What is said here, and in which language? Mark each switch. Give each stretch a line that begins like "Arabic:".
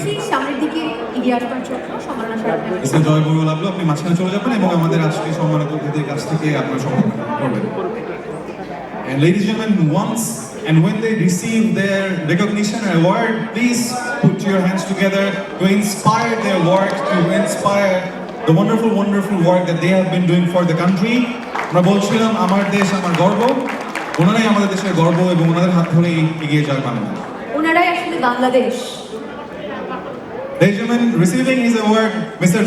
Bangla: সামনের দিকে এগিয়ে আসবার জন্য সম্মাননা স্মারক। মিস্টার জয় বড়ুয়া লাবলু, আপনি মাঝখানে চলে যাবেন এবং আমাদের আজকে সম্মানিত অতিথিদের কাছ থেকে আপনার সম্মান করবেন।
English: And ladies and gentlemen, once and when they receive their recognition and award, please put your hands together to inspire their work, to inspire the wonderful, wonderful work that they have been doing for the country.
Bangla: আমরা বলছিলাম আমার দেশ আমার গর্ব, ওনারাই আমাদের দেশের গর্ব এবং ওনাদের হাত ধরেই এগিয়ে যায় বাংলাদেশ। ওনারাই আসলে Bangladesh.
English: Ladies and gentlemen, receiving his award, Mr.